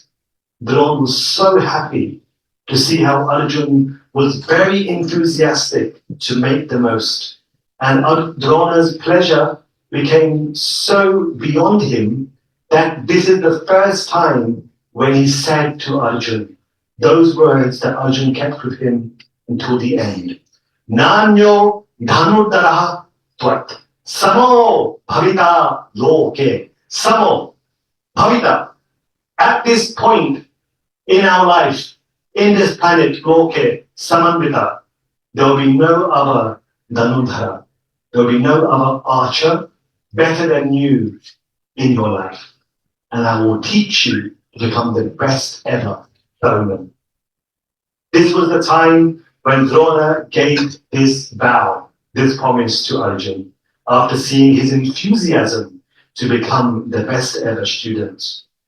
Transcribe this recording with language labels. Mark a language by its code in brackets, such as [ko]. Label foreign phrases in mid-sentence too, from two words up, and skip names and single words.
[en] Drona was so happy to see how Arjun was very enthusiastic to make the most. And Drona's pleasure became so beyond him that this is the first time when he said to Arjun those words that Arjun kept with him until the end. [sa] Nanyo dhanurdaraha tvat samo bhavita loke. Samo bhavita. [en] At this point in our life, in this planet, [sa] loke, samanvita, [en] there will be no other dhanurdhara. There will be no other archer better than you in your life. And I will teach you to become the best ever bowman. This was the time when Drona gave this vow, this promise to Arjun, after seeing his enthusiasm to become the best ever student.